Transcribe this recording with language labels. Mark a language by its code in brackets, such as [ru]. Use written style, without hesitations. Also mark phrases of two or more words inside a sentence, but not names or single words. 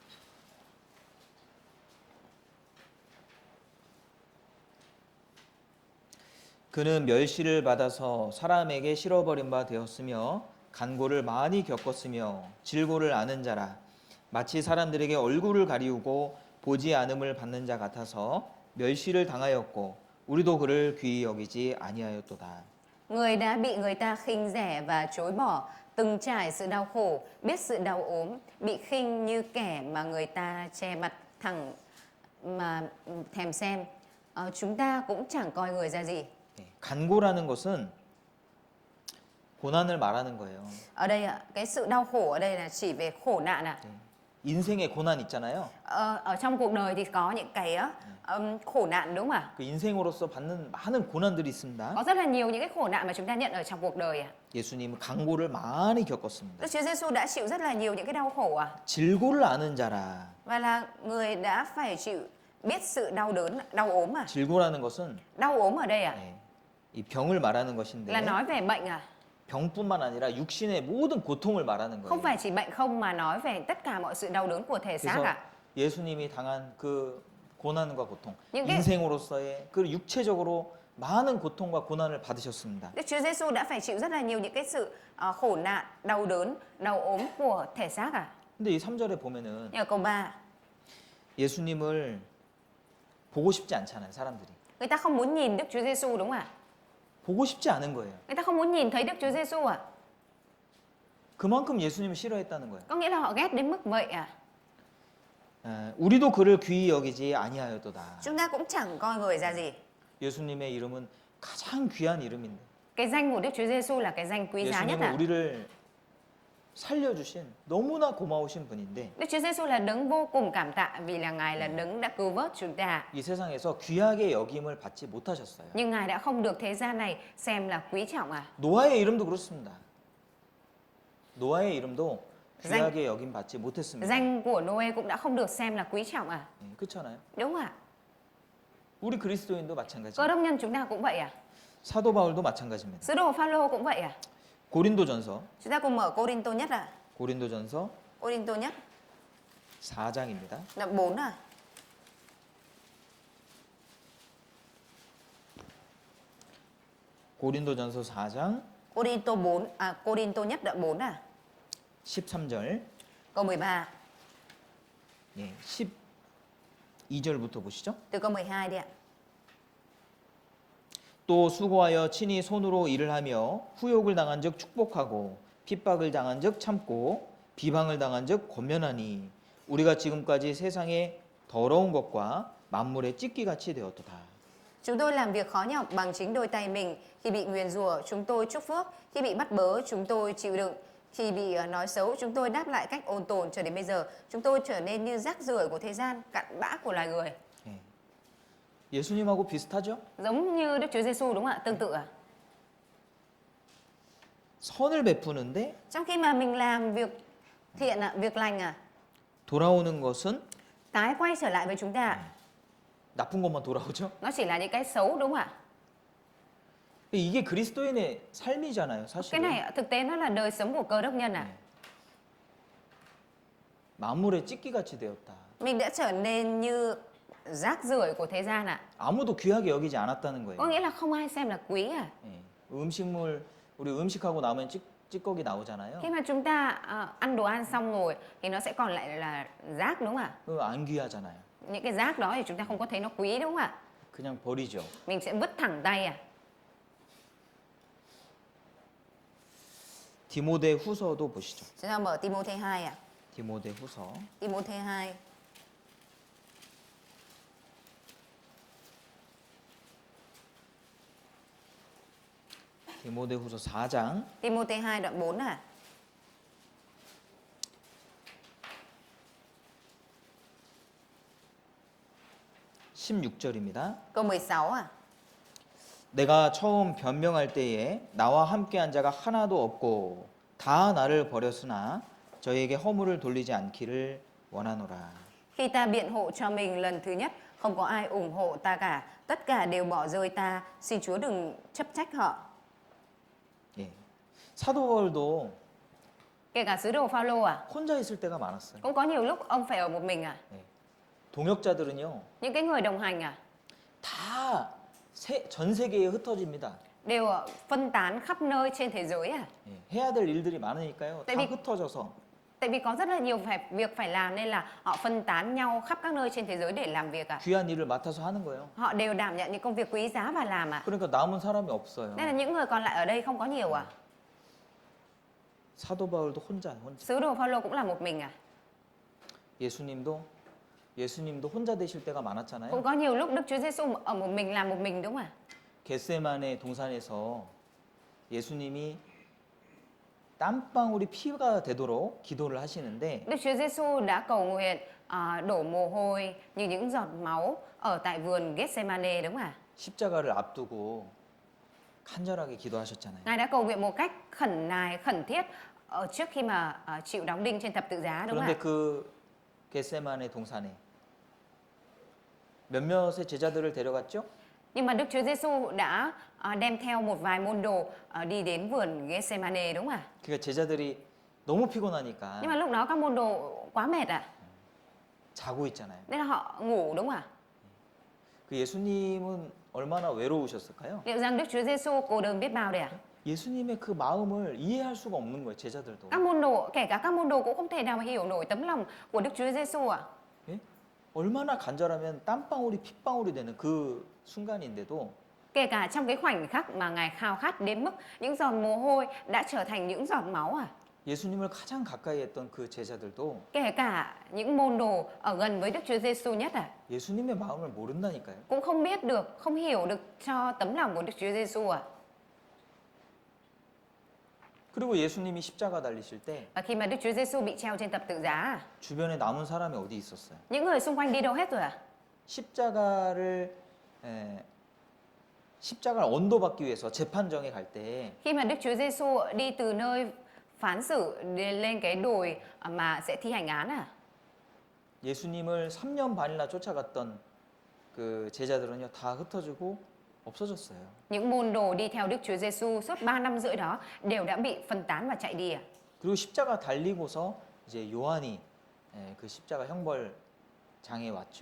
[ko] 그는 멸시를 받아서 사람에게 실어버린 바 되었으며 간고를 많이 겪었으며 질고를 아는 자라 마치 사람들에게 얼굴을 가리우고 보지 않음을 받는 자 같아서 멸시를 당하였고 우리도 그를 귀히 여기지 아니하였도다. [vi] Người đã bị người ta khinh rẻ và chối bỏ, từng trải sự đau khổ, biết sự đau ốm, bị khinh như kẻ mà người ta che mặt thẳng mà thèm xem. Chúng ta cũng chẳng coi người ra gì. [ko] 네, 간고라는 것은 고난을 말하는 거예요. [vi] Ở đây ạ, cái sự đau khổ ở đây là chỉ về khổ nạn ạ. [ko] 네, 인생의 고난 있잖아요. [vi] Ở trong cuộc đời thì có những cái khổ nạn đúng không ạ? [ko] 그 인생으로서 받는 많은 고난들이 있습니다. [vi] Có rất là nhiều những cái khổ nạn mà chúng ta nhận ở trong cuộc đời ạ. [ko] 예수님은 간고를 많이 겪었습니다. [vi] Đức Chúa Giêsu đã chịu rất là nhiều những cái đau khổ ạ. [ko] 질고를 아는 자라. [vi] Và là người đã phải chịu biết sự đau đớn, đau ốm à? [ko] 질고라는 것은 [vi] Đau ốm ở đây à? [ko] 네, 이 병을 말하는 것인데 [vi] Là nói về bệnh à? [ko] 병뿐만 아니라 육신의 모든 고통을 말하는 [vi] Không [ko] 거예요. [vi] phải chỉ bệnh không mà nói về tất cả mọi sự đau đớn của thể xác [ko] 그래서 [vi] à? [ko] 예수님이 당한 그 고난과 고통, [vi] những cái [ko] 인생으로서의 그 육체적으로 많은 고통과 고난을 받으셨습니다. [vi] Đức Chúa Giêsu đã phải chịu rất là nhiều những cái sự khổ nạn, đau đớn, đau ốm của thể xác à? [ko] 근데 이 3절에 보면은 [vi] Nhưng ở câu 3, [ko] 예수님을 보고 싶지 않잖아요, 사람들이. [vi] người ta không muốn nhìn Đức Chúa Giêsu đúng không ạ? [ko] 보고 싶지 않은 거예요. [vi] Người ta không muốn nhìn thấy Đức Chúa Giêsu à? [ko] 그만큼 예수님을 싫어했다는 거예요. [vi] Có nghĩa là họ ghét đến mức vậy à? [ko] 우리도 그를 귀히 여기지 아니하였도다. [vi] Chúng ta cũng chẳng coi người ra gì. [ko] 예수님의 이름은 가장 귀한 이름인데 [vi] Cái danh của Đức Chúa Giêsu là cái danh quý giá nhất [ko] 예수님은 [vi] à? [ko] 우리를 살려주신 너무나 고마우신 분인데 [vi] Đức Chúa Giêsu là đấng vô cùng cảm tạ vì là Ngài là đấng đã cứu vớt chúng ta. [ko] 이 세상에서 귀하게 여김을 받지 못하셨어요. [vi] Nhưng Ngài đã không được thế gian này xem là quý trọng à? [ko] 노아의 이름도 그렇습니다. 노아의 이름도 귀하게 여김 받지 못했습니다. [vi] Danh của Noe cũng đã không được xem là quý trọng à? [ko] 네, 그렇잖아요. [vi] Đúng à? [ko] 우리 그리스도인도 마찬가지. [vi] Cơ đốc nhân chúng ta cũng vậy à? [ko] 사도 바울도 마찬가지입니다. [vi] Sứ đồ Phaolô cũng vậy à? [ko] 고린도전서 [vi] Chúng ta cùng mở Cô-rin-tô nhất à? [ko] 고린도전서 [vi] Cô-rin-tô nhất [ko] 4장입니다. [vi] đoạn 4 à? [ko] 고린도전서 4장 [vi] Cô-rin-tô 4 à, Cô-rin-tô nhất đoạn 4 à? [ko] 13절 [vi] Câu 13. [ko] 예, 12절부터 보시죠. [vi] Từ câu 12 đi ạ. [ko] 또 수고하여 친히 손으로 일을 하며 후욕을 당한즉 축복하고 핍박을 당한즉 참고 비방을 당한즉 권면하니 우리가 지금까지 세상의 더러운 것과 만물의 찢기같이 되었도다. [vi] Chúng tôi làm việc khó nhọc bằng chính đôi tay mình. Khi bị nguyền rủa, chúng tôi chúc phước. Khi bị bắt bớ, chúng tôi chịu đựng. Khi bị nói xấu, chúng tôi đáp lại cách ôn tồn. Cho đến bây giờ, chúng tôi trở nên như rác rưởi của thế gian, cặn bã của loài người. [ko] 예. 예수님하고 비슷하죠? [vi] Giống như Đức Chúa Giêsu đúng không ạ? Tương tự à? [ko] 선을 베푸는데 [vi] Trong khi mà mình làm việc thiện ạ, việc lành à, [ko] 돌아오는 것은 [vi] tái quay trở lại với chúng ta ạ. [ko] 나쁜 것만 돌아오죠? [vi] Nó chỉ là những cái xấu đúng không ạ? [ko] 이게 그리스도인의 삶이잖아요, [vi] Cái [ko] 사실은. [vi] này thực tế nó là đời sống của cơ đốc nhân à. [ko] 만물의 찢기같이 되었다. [vi] Mình đã trở nên như rác rưởi của thế gian à. [ko] 아무도 귀하게 여기지 않았다는 [vi] Có [ko] 거예요. [vi] nghĩa là không ai xem là quý à. [ko] 예. 음식물 우리 음식하고 남은 찌꺼기 나오잖아요. [vi] Khi mà chúng ta ăn đồ ăn xong rồi thì nó sẽ còn lại là rác đúng không ạ? [ko] 그거 안 귀하잖아요. [vi] Những cái rác đó thì chúng ta không có thấy nó quý đúng không ạ? [ko] 그냥 버리죠. [vi] Mình sẽ vứt thẳng tay à. [ko] 디모데 후서도 보시죠. [vi] Chúng ta mở Timôthê 2 à. [ko] 디모데 후서 [vi] Timôthê 2. [ko] 디모데 후서 4장 [vi] Timôthê 2 đoạn 4 à. [ko] 16절입니다. [vi] Câu 16 à. [ko] 내가 처음 변명할 때에 나와 함께한 자가 하나도 없고 다 나를 버렸으나 저에게 허물을 돌리지 않기를 원하노라. [vi] Khi ta biện hộ cho mình lần thứ nhất, không có ai ủng hộ ta cả, tất cả đều bỏ rơi ta, xin Chúa đừng chấp trách họ. [ko] 예. 사도 바울도 [vi] Kể cả sứ đồ Phaolô à, [ko] 혼자 있을 때가 많았어요. [vi] cũng có nhiều lúc ông phải ở một mình à. [ko] 예. 동역자들은요. [vi] Những cái người đồng hành à, [ko] 다 전 세계에 흩어집니다. [vi] đều phân tán khắp nơi trên thế giới à. [ko] 예. 해야 될 일들이 많으니까요. [vi] Tại [ko] 다 [vi] vì- [ko] 흩어져서 [vi] Tại vì có rất là nhiều việc phải làm nên là họ phân tán nhau khắp các nơi trên thế giới để làm việc à. [ko] 귀한 일을 맡아서 하는 거예요. [vi] Họ đều đảm nhận những công việc quý giá và làm à. [ko] 그러니까 남은 사람이 없어요. [vi] Nên là những người còn lại ở đây không có nhiều à. [ko] 사도 바울도 혼자. [vi] Sứ đồ Phaolô cũng là một mình à. [ko] 예수님도 혼자 되실 때가 많았잖아요. [vi] Cũng có nhiều lúc Đức Chúa Giêsu ở một mình làm một mình đúng không ạ? [ko] 겟세마네 동산에서 예수님이 땀방울이 피가 되도록 기도를 하시는데 [vi] Đức Chúa Giêsu đã cầu nguyện đổ mồ hôi như những giọt máu ở tại vườn Gethsemane đúng không ạ? [ko] 십자가를 앞두고 간절하게 기도하셨잖아요. [vi] Ngài đã cầu nguyện một cách khẩn nài, khẩn thiết trước khi mà chịu đóng đinh trên thập tự giá đúng không [ko] 그런데 [vi] ạ? [ko] 그 겟세마네 동산에 몇몇의 제자들을 데려갔죠? [vi] Nhưng mà Đức Chúa Giêsu đã đem theo một vài môn đồ đi đến vườn Gethsemane đúng không ạ? [ko] 그러니까 제자들이 너무 피곤하니까 [vi] Nhưng mà lúc đó các môn đồ quá mệt ạ. [ko] 자고 있잖아요. [vi] Nên là họ ngủ đúng không ạ? [ko] 그 예수님은 얼마나 외로우셨을까요? [vi] Liệu rằng Đức Chúa Giêsu cô đơn biết bao đây ạ? [ko] 예수님의 그 마음을 이해할 수가 없는 거예요, 제자들도. [vi] Các môn đồ, kể cả các môn đồ cũng không thể nào mà hiểu nổi tấm lòng của Đức Chúa Giêsu ạ. [ko] 예? 얼마나 간절하면 땀방울이 핏방울이 되는 그 순간인데도 [vi] Kể cả trong cái khoảnh khắc mà Ngài khao khát đến mức những giọt mồ hôi đã trở thành những giọt máu à. [ko] 예수님을 가장 가까이 했던 그 제자들도 [vi] Kể cả những môn đồ ở gần với Đức Chúa Giêsu nhất à, [ko] 예수님의 마음을 모른다니까요. [vi] cũng không biết được, không hiểu được cho tấm lòng của Đức Chúa Giêsu à. [ko] 그리고 예수님이 십자가 달리실 때 [vi] Và khi mà Đức Chúa Giêsu bị treo trên thập tự giá à, [ko] 주변에 남은 사람이 어디 있었어요? [vi] những người xung quanh đi đâu hết rồi à? [ko] 십자가를 언도받기 위해서 재판정에 갈 때 [vi] Khi mà Đức Chúa Giêsu đi từ nơi phán xử lên cái đồi mà sẽ thi hành án à, [ko] 예수님을 3년 반이나 쫓아갔던 그 제자들은요 다 흩어지고 없어졌어요. [vi] những môn đồ đi theo Đức Chúa Giêsu suốt 3 năm rưỡi đó đều đã bị phân tán và chạy đi à. [ko] 그리고 십자가 달리고서 이제 요한이 그 십자가 형벌장에 왔죠.